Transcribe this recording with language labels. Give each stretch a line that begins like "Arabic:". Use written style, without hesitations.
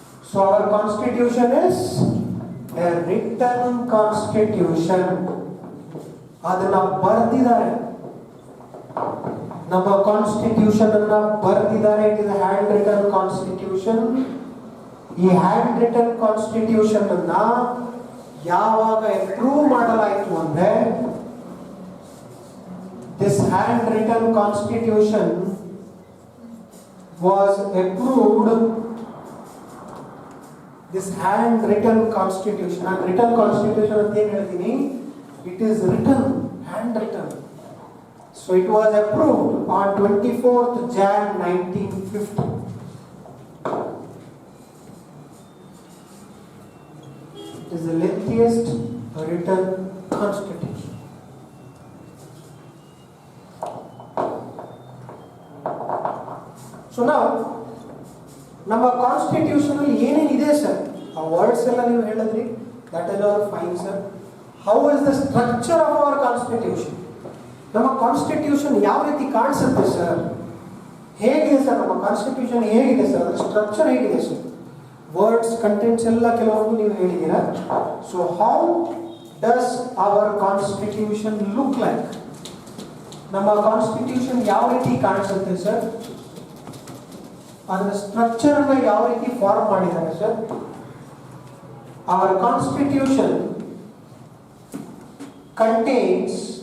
English: So our constitution is a written constitution.
Kannada: ಅದನ್ನ ಬರೆದಿದ್ದಾರೆ. ನಮ್ಮ ಕಾನ್ಸ್ಟಿಟ್ಯೂಷನ್ ಅನ್ನ ಬರೆದಿದ್ದಾರೆ.
English: It is handwritten constitution.
Kannada: ಈ ಹ್ಯಾಂಡ್ ರಿಟನ್ ಕಾನ್ಸ್ಟಿಟ್ಯೂಷನ್ ಅನ್ನ ಯಾವಾಗ ಅಪ್ರೂವ್ ಮಾಡಲಾಯಿತು ಅಂದ್ರೆ,
English: This handwritten constitution was approved. This handwritten constitution,
Kannada: ನಾನು ರಿಟನ್ ಕಾನ್ಸ್ಟಿಟ್ಯೂಷನ್ ಅಂತ ಏನು ಹೇಳ್ತೀನಿ,
English: It is written, hand written. So it was approved on 24th Jan 1950. It is the lengthiest written constitution.
Kannada: So now, ನಮ್ಮ constitution ಅಲ್ಲಿ ಏನೇನಿದೆ sir? ಆ words ಎಲ್ಲ ನೀವು ಹೇಳಿದ್ರಿ,
English: That is all fine sir. How is the structure of our constitution?
Kannada: ನಮ್ಮ constitution ಯಾವ ರೀತಿ ಕಾಣಿಸುತ್ತೆ ಸರ್? ಹೇಗಿದೆ ಸರ್ ನಮ್ಮ ಕಾನ್ಸ್ಟಿಟ್ಯೂಷನ್? ಹೇಗಿದೆ ಸರ್ ಅದರ ಸ್ಟ್ರಕ್ಚರ್ ಹೇಗಿದೆ ಸರ್? ವರ್ಡ್ಸ್, ಕಂಟೆಂಟ್ಸ್ ಎಲ್ಲ ಕೆಲವೊಂದು ನೀವು ಹೇಳಿದ್ದೀರಾ.
English: So how does our constitution look like?
Kannada: ನಮ್ಮ ಕಾನ್ಸ್ಟಿಟ್ಯೂಷನ್ ಯಾವ ರೀತಿ ಕಾಣಿಸುತ್ತೆ ಸರ್? ಅದರ ಸ್ಟ್ರಕ್ಚರ್ ಅನ್ನ ಯಾವ ರೀತಿ ಫಾರ್ಮ್ ಮಾಡಿದ್ದಾರೆ ಸರ್?
English: our constitution contains